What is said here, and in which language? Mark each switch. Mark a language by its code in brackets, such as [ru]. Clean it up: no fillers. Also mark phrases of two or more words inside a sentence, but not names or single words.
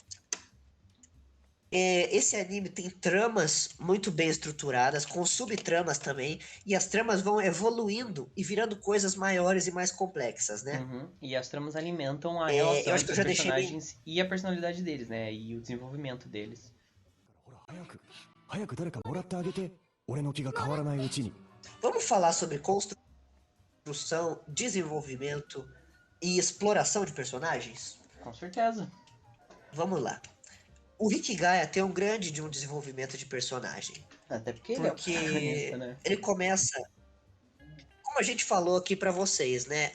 [pt] Esse anime tem tramas muito bem estruturadas, com subtramas também, e as tramas vão evoluindo e virando coisas maiores e mais complexas, né? Uhum. E as tramas alimentam a Eu relação acho que entre eu os já deixei bem. personagens e a personalidade deles, né? E o desenvolvimento deles. [ja] 早く誰かもらってあげて、俺の気が変わらないうちに。 [pt] Vamos falar sobre construção, desenvolvimento e exploração de personagens? Com certeza. Vamos lá. O Hikigaya tem um grande de um desenvolvimento de personagem. Até porque ele é o Porque protagonista, né? ele começa, como a gente falou aqui pra vocês, né?